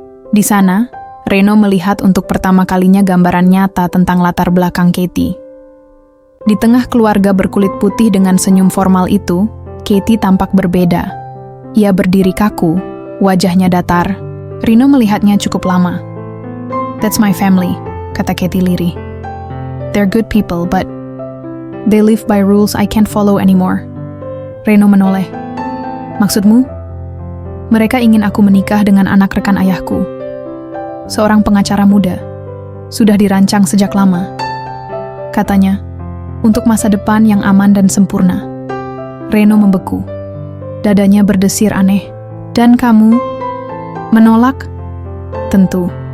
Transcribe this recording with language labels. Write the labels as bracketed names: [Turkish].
[Indonesian] Di sana, Reno melihat untuk pertama kalinya gambaran nyata tentang latar belakang Katie. Di tengah keluarga berkulit putih dengan senyum formal itu, Katie tampak berbeda. Ia berdiri kaku, wajahnya datar. Reno melihatnya cukup lama. [English] "That's my family," [Indonesian] kata Katie lirih. [English] "They're good people, but they live by rules I can't follow anymore." [Indonesian] Reno menoleh. "Maksudmu?" "Mereka ingin aku menikah dengan anak rekan ayahku. Seorang pengacara muda. Sudah dirancang sejak lama," katanya, "untuk masa depan yang aman dan sempurna." Reno membeku. Dadanya berdesir aneh. "Dan kamu menolak?" "Tentu.